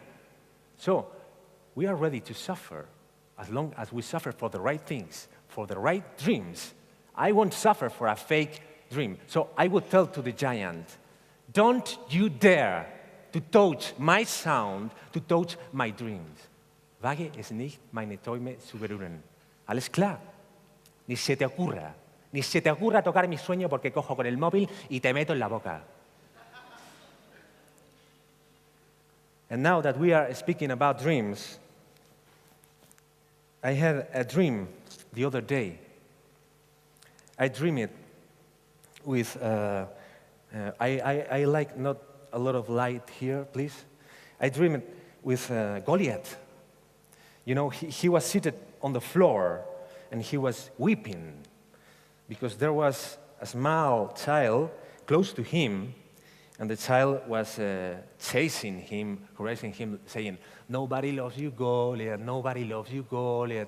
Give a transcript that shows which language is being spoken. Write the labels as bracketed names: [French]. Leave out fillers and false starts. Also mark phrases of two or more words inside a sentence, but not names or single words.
[English] So we are ready to suffer as long as we suffer for the right things, for the right dreams. I won't suffer for a fake dream. So I would tell to the giant, don't you dare to touch my sound, to touch my dreams. [German] Wage es nicht meine Träume zu berühren. Alles klar? [Spanish] Ni se te ocurra tocar mi sueño porque cojo con el móvil y te meto en la boca. [English] And now that we are speaking about dreams, I had a dream the other day. I dreamed it with, I like not a lot of light here, please. I dreamed it with Goliath. You know, he was seated on the floor and he was weeping because there was a small child close to him, and the child was chasing him, harassing him, saying, "Nobody loves you, Goliath, nobody loves you, Goliath."